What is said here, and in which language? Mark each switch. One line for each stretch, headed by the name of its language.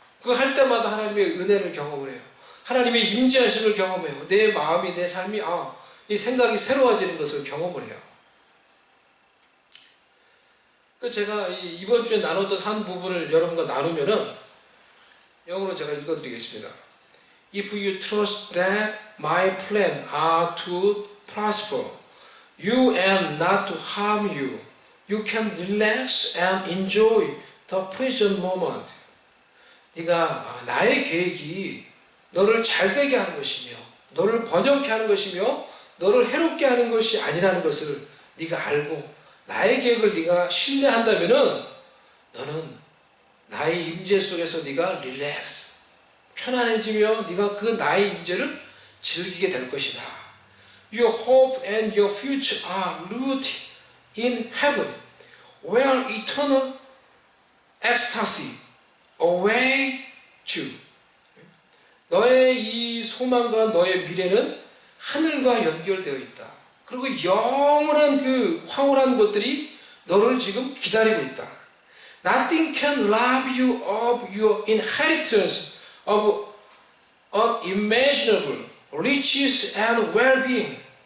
Korean: 그거 할 때마다 하나님의 은혜를 경험을 해요. 하나님의 임재하심을 경험해요. 내 마음이 내 삶이 이 생각이 새로워지는 것을 경험을 해요. 제가 이번 주에 나눴던 한 부분을 여러분과 나누면은 영어로 제가 읽어드리겠습니다.
English: If you trust that my plans are to prosper you and not to harm you, you can relax and enjoy the present moment.
Korean: 네가 나의 계획이 너를 잘되게 하는 것이며 너를 번영케 하는 것이며 너를 해롭게 하는 것이 아니라는 것을 네가 알고 나의 계획을 네가 신뢰한다면은 너는 나의 임재 속에서 네가 릴렉스, 편안해지며 네가 그 나의 임재를 즐기게 될 것이다.
English: Your hope and your future are rooted in heaven, where eternal ecstasy awaits you.
Korean: 너의 이 소망과 너의 미래는 하늘과 연결되어 있다. 그리고 영원한 그 황홀한 것들이 너를 지금 기다리고 있다.
English: Nothing can rob you of your inheritance of unimaginable riches and well-being.